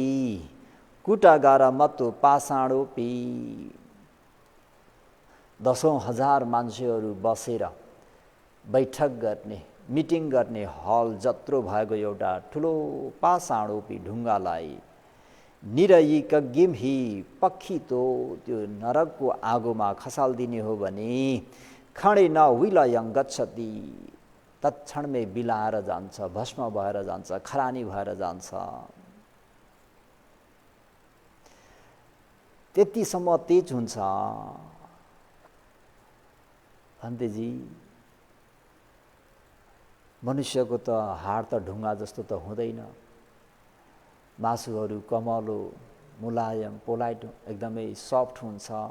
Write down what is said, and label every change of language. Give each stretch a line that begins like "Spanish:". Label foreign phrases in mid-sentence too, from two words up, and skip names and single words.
Pali: कुटागार मत्तो पाषाणोपी,
Nepali: दसौँ हजार मान्छेहरू बसेर बैठक गर्ने, मिटिङ गर्ने हल जत्रो भएको एउटा ठुलो पाषाणोपी ढुङ्गालाई
Pali: निरयिकगिम्हि पक्षितो
Nepali: त्यो नरकको आगोमा खसालिदिने हो भने
Pali: खणे न विलयं गच्छति,
Nepali: तत्क्षणमै बिलाएर जान्छ, भस्म भएर जान्छ, खरानी भएर जान्छ। त्यतिसम्म तेज हुन्छ। भन्तेजी मनुष्यको त हाड त ढुङ्गा जस्तो त हुँदैन, मासुहरू कमलो मुलायम पोलाइट एकदमै सफ्ट हुन्छ।